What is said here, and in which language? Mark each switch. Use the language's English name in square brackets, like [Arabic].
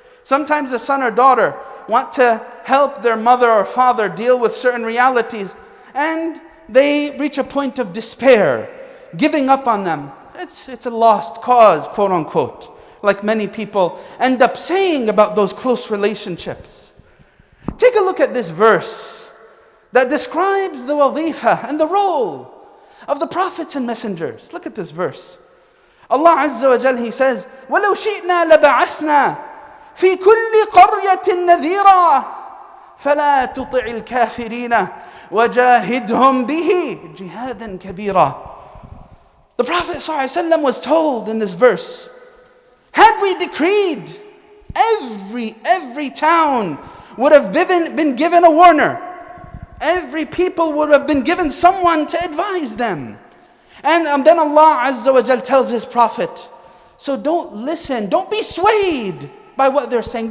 [English] Sometimes the son or daughter want to help their mother or father deal with certain realities, and they reach a point of despair, giving up on them. It's a lost cause, quote unquote, like many people end up saying about those close relationships. Take a look at this verse that describes the wazifa and the role of the prophets and messengers. Look at this verse. Allah Azza wa Jal, He says, [Arabic] وَلَوْ شِئْنَا لَبَعَثْنَا فِي كُلِّ قَرْيَةٍ نَذِيرًا فَلَا تُطِعِ الْكَافِرِينَ وَجَاهِدْهُمْ بِهِ جِهَادًا كَبِيرًا. [English] The Prophet ﷺ was told in this verse, had we decreed, every town would have been given a warner. Every people would have been given someone to advise them. And then Allah Azza wa Jal tells His Prophet, so don't listen, don't be swayed by what they're saying.